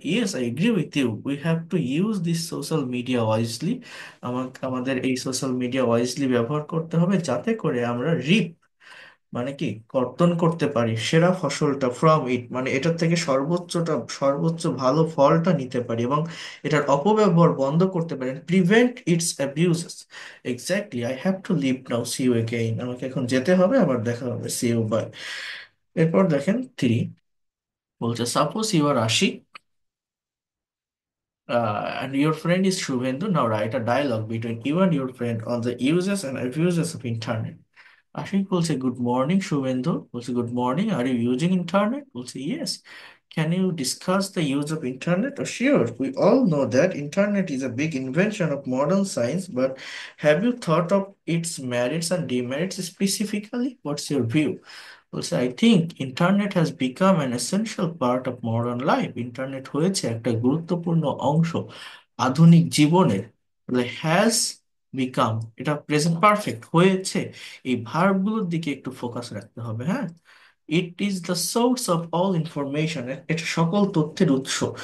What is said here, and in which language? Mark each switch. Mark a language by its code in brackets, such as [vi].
[en] yes, I agree with you, we have to use this social media wisely, [bn] আমাদের এই social media wisely ব্যবহার করতে হবে, যাতে করে আমরা রিপ, মানে কি, কর্তন করতে পারি সেরা ফসলটা, [en] from it, [bn] মানে এটার থেকে সর্বোচ্চ ভালো ফলটা নিতে পারি, এবং এটার অপব্যবহার বন্ধ করতে পারি, [en] Prevent its abuses. Exactly, I have to leave now, see you again, [bn] আমাকে এখন যেতে হবে, আবার দেখা হবে, [en] See you, bye. [bn] এরপর দেখেন 3, বলছে [en] Suppose you are Ashik, and your friend is Shubhendu. Now write a dialogue between you and your friend on the uses and abuses of internet. Ashik বলছে good morning, Shubhendu বলছে good morning, are you using internet? বলছে yes. Can you discuss the use of internet? Oh, sure. We all know that internet is a big invention of modern science, but have you thought of its merits and demerits specifically? What's your view? Also, I think internet has become an essential part of modern life. [bn] Internet হয়েছে একটা গুরুত্বপূর্ণ অংশ আধুনিক জীবনের। [en] has become, [bn] এটা present perfect হয়েছে, এই ভার্বগুলোর দিকে একটু ফোকাস রাখতে হবে, হ্যাঁ। [en] it is the source of all information, [bn] এটা সকল তথ্যের উৎস।